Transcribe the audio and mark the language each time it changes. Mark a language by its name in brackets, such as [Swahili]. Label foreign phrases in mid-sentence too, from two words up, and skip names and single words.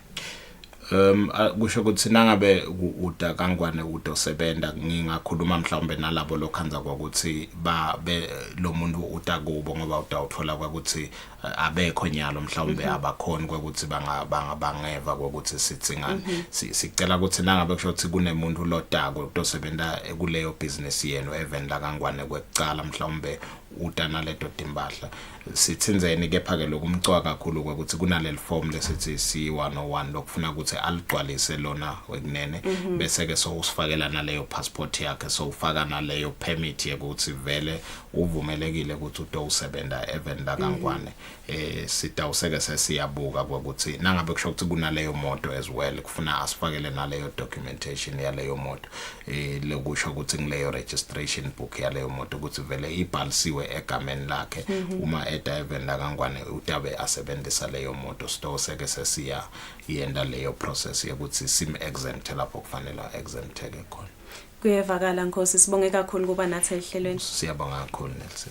[Swati] Kusho ukuthi nangabe uda kangwane udosebenza ngingakhuluma mhlawumbe nalabo lokhanza ukuthi lo muntu utakubo ngoba utawuthola ukuthi abekho nyalo mhlawumbe abakhona ukuthi bangeva ukuthi sithingani sicela ukuthi nangabe kusho ukuthi kunemuntu lotako udosebenza kuleyo business yenu even la kangwane kwecala mhlawumbe utana leto timbahla sithinzeni kepha ke lokumcoka kakhulu ukuthi kunaleli form lesithi C101 lokufuna ukuthi aligcwalise lona wekunene bese ke so usifakela naleyo passport yakhe so ufaka naleyo permit ukuthi vele uvumelekile ukuthi usebenza even la kangwane sitawuseke sesiyabuka ukuthi nangabe kusho ukuthi kunaleyo moto [English] as well [Swati] kufuna asifakele naleyo documentation yaleyo moto lokusho ukuthi ngileyo [English] registration book [Swati] yaleyo moto ukuthi vele ibhalisiwe egameni lakhe uma even la kangwane utabe asebenzisa leyo moto sitawuseke sesiya yenda leyo process yokuthi sim exempt lapho kufanele exempteke khona. Kuyevakala Nkosi sibonge kakhulu kuba nathi ehlelweni. Siyabonga kakhulu Nelson.